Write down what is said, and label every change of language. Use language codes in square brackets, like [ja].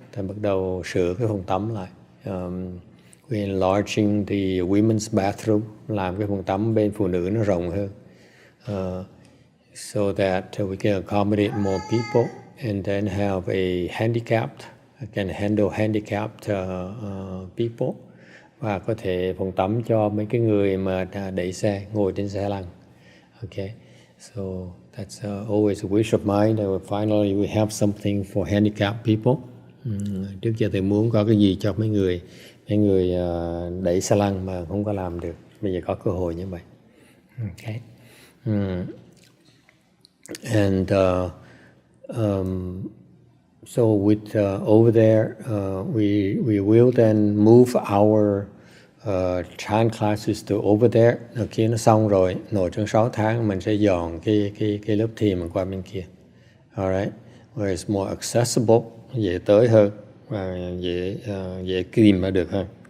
[vi] Ta bắt đầu sửa cái phòng tắm lại. [en] We're enlarging the women's bathroom, [vi] làm cái phòng tắm bên phụ nữ nó rộng hơn, [en] so that we can accommodate more people and then have a handicapped, can handle handicapped people, [vi] và có thể phòng tắm cho mấy cái người mà đẩy xe, ngồi trên xe lăn. [en] Okay, so that's always a wish of mine that finally we have something for handicapped people. [vi] Trước giờ tôi muốn có cái gì cho mấy người đẩy xe lăn mà không có làm được. Bây giờ có cơ hội như vậy. Okay. [en] And so with over there, we will then move our Chan classes to over there. [vi] Khi nó xong rồi, nội trong 6 tháng mình sẽ dọn cái lớp thiền mình qua bên kia. Alright, [en] where it's more accessible, [vi] dễ tới hơn và dễ tìm ra được hơn.